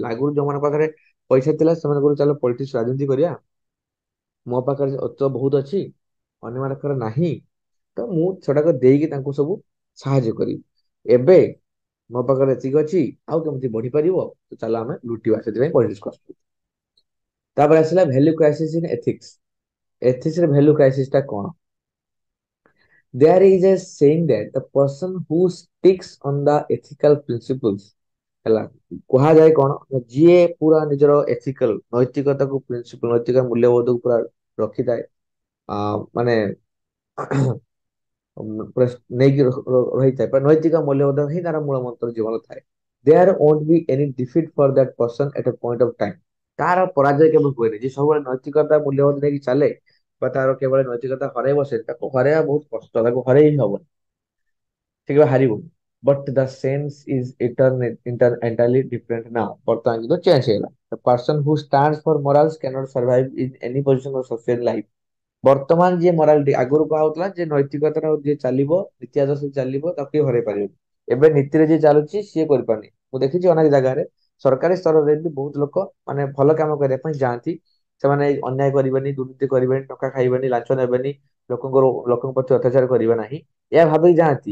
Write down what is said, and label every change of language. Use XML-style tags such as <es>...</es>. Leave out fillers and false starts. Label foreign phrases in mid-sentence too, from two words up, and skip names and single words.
<or>ଆଗରୁ ଯୋଉମାନଙ୍କ ପାଖରେ ପଇସା ଥିଲା ସେମାନେ କହିଲେ ଚାଲ ପଲିଟିକ୍ସ ରାଜନୀତି କରିବା, ମୋ ପାଖରେ ଅର୍ଥ ବହୁତ ଅଛି, ଅନ୍ୟମାନଙ୍କର ନାହିଁ, ତ ମୁଁ ସେଟାକ ଦେଇକି ତାଙ୍କୁ ସବୁ ସାହାଯ୍ୟ କରିବି। ଏବେ ମୋ ପାଖରେ ଏତିକି ଅଛି, ଆଉ କେମିତି ବଢିପାରିବ, ତ ଚାଲ ଆମେ ଲୁଟିବା, ସେଥିପାଇଁ ପଲିଟିକ୍ସକୁ ଆସୁଛୁ। ତାପରେ ଆସିଲା</or> <en>value crisis in ethics.</en> <or>ଏଥିକ୍ସ ରେ</or> <en>value crisis</en> <or>ଟା କଣ?</or> <en>There is a saying that the person who sticks on the ethical principles,</en> <or>ହେଲା, କୁହାଯାଏ କଣ ନା ଯିଏ ପୁରା ନିଜର ଏଥିକାଲ ନୈତିକତାକୁ, ପ୍ରିନ୍ସିପଲ ନୈତିକ ମୂଲ୍ୟବୋଧକୁ ପୁରା ରଖିଥାଏ, ମାନେ ପୁରା ନେଇକି ରହିଥାଏ, ପୁରା ନୈତିକ ମୂଲ୍ୟବୋଧ ହିଁ ତାର ମୂଳ ମନ୍ତ୍ର ଜୀବନ ଥାଏ।</or> <en>There won't be any defeat for that person at a point of time।</en> <or>ତାର ପରାଜୟ କେବେ ହୁଏନି। ଯେ ସବୁବେଳେ ନୈତିକତା ମୂଲ୍ୟବୋଧ ନେଇକି ଚାଲେ ବା ତାର କେବଳ ନୈତିକତା ହରେଇବ, ସେ ତାକୁ ହରେଇବା ବହୁତ କଷ୍ଟ, ତାକୁ ହରେଇ ହିଁ ହବନି, ସେ କେବେ ହାରିବନି।</or> <en>But the sense is entirely different now।</en> <or>ବର୍ତ୍ତମାନ କିନ୍ତୁ ଚେଞ୍ଜ ହେଇଗଲା।</or> <en>The person who stands for morals cannot survive in any position of social life।</en> <or>ବର୍ତ୍ତମାନ ଯିଏ ମୋରାଲିଟି, ଆଗରୁ କୁହା ହଉଥିଲା ଯେ ନୈତିକତାର ଯିଏ ଚାଲିବ, ନୀତି ଆଦର୍ଶ ଚାଲିବ, ତାକୁ କେହି ହରେଇ ପାରିବେନି। ଏବେ ନୀତିରେ ଯିଏ ଚାଲୁଛି ସିଏ କରିପାରୁନି। ମୁଁ ଦେଖିଛି ଅନେକ ଜାଗାରେ ସରକାରୀ ସ୍ତରରେ ବି ବହୁତ ଲୋକ ମାନେ ଭଲ କାମ କରିବା ପାଇଁ ଯାଆନ୍ତି, ସେମାନେ ଅନ୍ୟାୟ କରିବେନି, ଦୁର୍ନୀତି କରିବେନି, ଟଙ୍କା ଖାଇବେନି, ଲାଞ୍ଚ ନେବେନି, ଲୋକଙ୍କ ପ୍ରତି ଅତ୍ୟାଚାର କରିବେ ନାହିଁ, ଏହା ଭାବିକି ଯାଆନ୍ତି।</or>